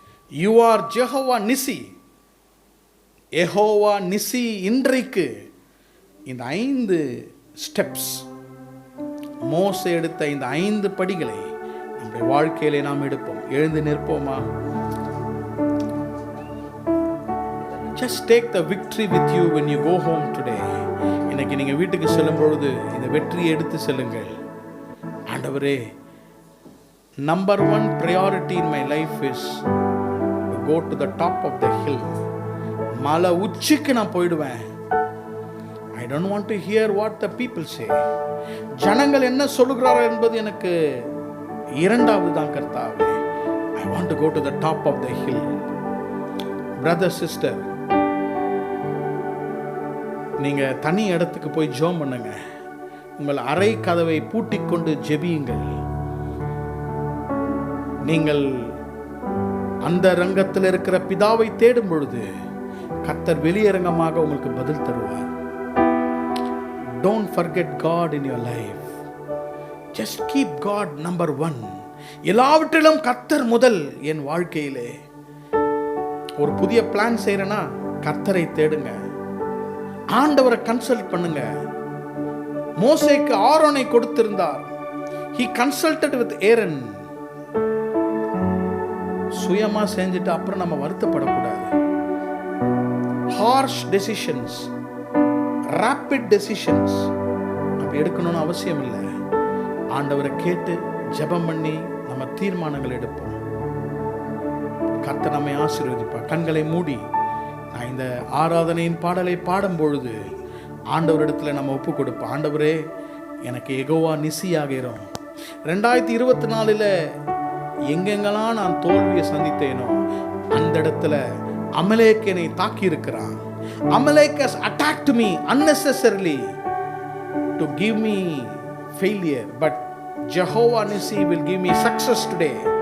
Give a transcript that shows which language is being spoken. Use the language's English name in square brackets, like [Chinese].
[English] You are Jehovah Nissi. Jehovah Nissi. [Tamil] இன்றைக்கு இந்த 5 steps, மோசே எடுத்த இந்த 5 படிகளை நம்முடைய வாழ்க்கையிலே நாம் எடுப்போம். எழுந்து நிற்போமா? [English] Just take the victory with you when you go home today. [Tamil] இன்னைக்கு நீங்க வீட்டுக்கு செல்லும் பொழுது இந்த வெற்றியை எடுத்து செல்லுங்கள். [English] ஆண்டவரே, number 1 priority in my life is to go to the top of the hill. [Tamil] மலை உச்சிக்கு நான் போயிடுவேன். [English] I don't want to hear what the people say. [Tamil] ஜனங்கள் என்ன சொல்லுகிறார்கள் என்பது எனக்கு இரண்டாவது தான் கர்த்தாவே. [English] I want to go to the top of the hill. Brother, sister, [Tamil] நீங்க தனி இடத்துக்கு போய் ஜெபம் பண்ணுங்க. உங்கள் அறை கதவை பூட்டிக்கொண்டு ஜெபியுங்கள். நீங்கள் அந்த ரங்கத்தில் இருக்கிற பிதாவை தேடும் பொழுது கர்த்தர் வெளியரங்கமாக உங்களுக்கு பதில் தருவார். [English] Don't forget God in your life. Just keep God number 1. [Tamil] எல்லாவற்றிலும் கர்த்தர் முதல். என் வாழ்க்கையிலே ஒரு புதிய பிளான் செய்யறேனா, கர்த்தரை தேடுங்க, ஆண்டவரை கன்சல்ட் பண்ணுங்க. மோசேக்கு ஆரோனை கொடுத்திருந்தார். [English] He consulted with Aaron. [Tamil] சுயமா செஞ்சுட்டு அப்புறம் நம்ம வருத்தப்படக்கூடாது. [English] harsh decisions, rapid decisions [Tamil] அப்படி எடுக்கணும்னு அவசியம் இல்லை. ஆண்டவரை கேட்டு ஜெபம் பண்ணி நம்ம தீர்மானங்கள் எடுப்போம். கர்த்தர் நம்மை ஆசீர்வதிப்பார். கண்களை மூடி நான் இந்த ஆராதனையின் பாடலை பாடும் பொழுது ஆண்டவரிடத்துல நம்ம ஒப்பு கொடுப்போம். ஆண்டவரே, எனக்கு யெகோவா நிசியாகிறோம். 2024 எங்கெங்கெல்லாம் நான் தோல்வியை சந்தித்தேனோ அந்த இடத்துல அமலேக் என்னை தாக்கி இருக்கிறான். [English] Amalek has attacked me unnecessarily to give me failure, but Jehovah Nissi will give me success today.